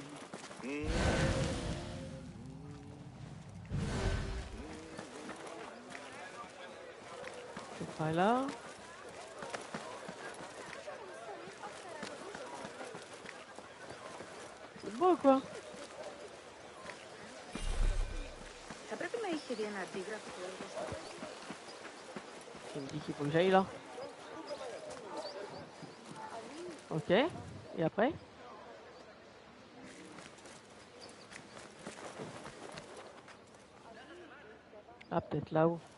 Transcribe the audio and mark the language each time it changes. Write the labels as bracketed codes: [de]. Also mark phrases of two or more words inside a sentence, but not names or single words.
[fr] C'est pas là. C'est beau quoi. [el] Θα πρέπει να είχε δει ένα αντίγραφο του έργου στο [fr] Il me dit qu'il faut que j'aille là. Ok. Et après? Ah, peut-être là-haut.